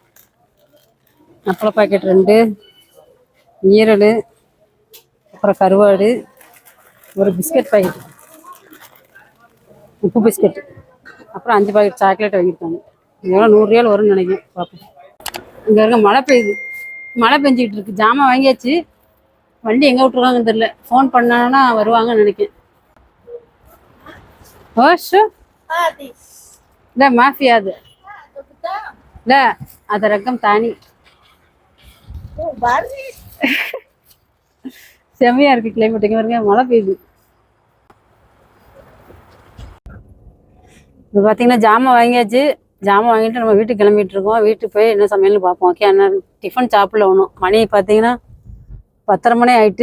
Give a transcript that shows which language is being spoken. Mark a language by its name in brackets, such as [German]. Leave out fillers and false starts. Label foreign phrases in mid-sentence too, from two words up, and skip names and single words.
[Tamil] அப்பளம் பாக்கெட் 2, ஈரல், அப்புறம் கருவாடு, ஒரு பிஸ்கட் பாக்கெட், உப்பு பிஸ்கட், அப்புறம் 5 பாக்கெட் சாக்லேட் வாங்கியிருக்காங்க. இதெல்லாம் 100 ரியால் வரும்னு நினைக்கிறேன். பார்ப்போம். இங்கே இருக்க மழை பெய்யுது, மழை பெஞ்சிக்கிட்டு இருக்கு. ஜாமான் வாங்கியாச்சு, வண்டி எங்கே விட்டுருக்காங்கன்னு தெரியல. ஃபோன் பண்ணாங்கன்னா வருவாங்கன்னு நினைக்கிறேன். [Arabic] شو؟ لا ما في هذا. لا هذا رقم ثاني. [Tamil] செம்மையா இருக்கு கிளைமேட். இங்க பாருங்க, மழை பெய்யுது. இப்போ பார்த்தீங்கன்னா ஜாமான் வாங்கியாச்சு. ஜாமான் வாங்கிட்டு நம்ம வீட்டுக்கு கிளம்பிட்டு இருக்கோம். வீட்டுக்கு போய் என்ன சமையல்னு பார்ப்போம். ஓகே, என்ன டிஃபன் சாப்பிடல ஒன்றும். மணி பார்த்தீங்கன்னா 10:30 மணி ஆகிட்டு.